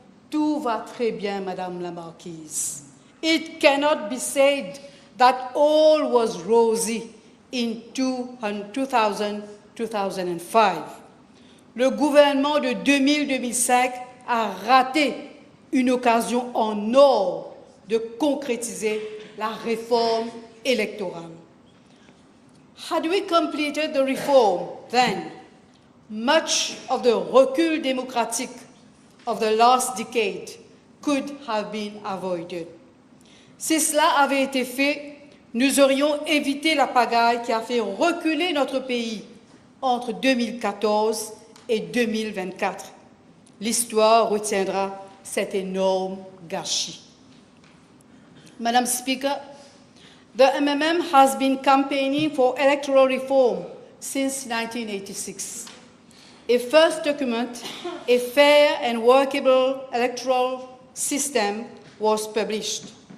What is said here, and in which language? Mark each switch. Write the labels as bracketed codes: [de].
[fr] Tout va très bien, Madame la Marquise. [en] It cannot be said that all was rosy in 2000-2005. [fr] Le gouvernement de 2000-2005 a raté une occasion en or de concrétiser la réforme électorale. [en] Had we completed the reform, then much of the [fr] recul démocratique [en] of the last decade could have been avoided. [fr] Si cela avait été fait, nous aurions évité la pagaille qui a fait reculer notre pays entre 2014 et 2024. L'histoire retiendra cet énorme gâchis. [en] Madam Speaker, the MMM has been campaigning for electoral reform since 1986. A first document, a fair and workable electoral system, was published.